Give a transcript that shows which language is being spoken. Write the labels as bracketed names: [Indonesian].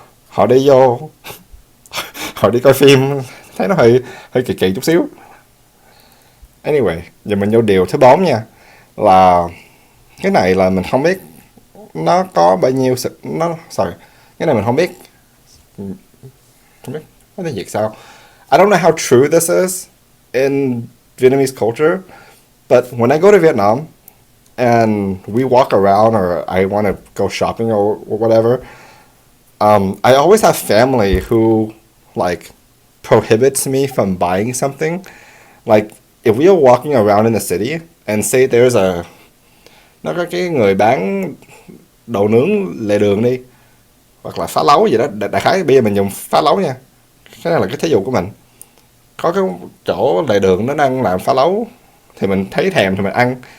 [Vietnamese] Họ đi vô họ đi coi phim, thấy nó hơi hơi kỳ kỳ chút xíu. Anyway, giờ mình vô điều thứ 4 nha, là cái này là mình không biết nó có bao nhiêu sự nó sorry, cái này mình không biết nó tiếng Việt sao. [English] I don't know how true this is in Vietnamese culture, but when I go to Vietnam and we walk around or I want to go shopping or whatever, I always have family who like prohibits me from buying something. Like if we are walking around in the city and say there's [Vietnamese] nó có cái người bán đồ nướng lề đường đi, hoặc là phá lấu gì đó, đại khái bây giờ mình dùng phá lấu nha, cái này là cái thí dụ của mình. Có cái chỗ lề đường nó đang làm phá lấu thì mình thấy thèm thì mình ăn.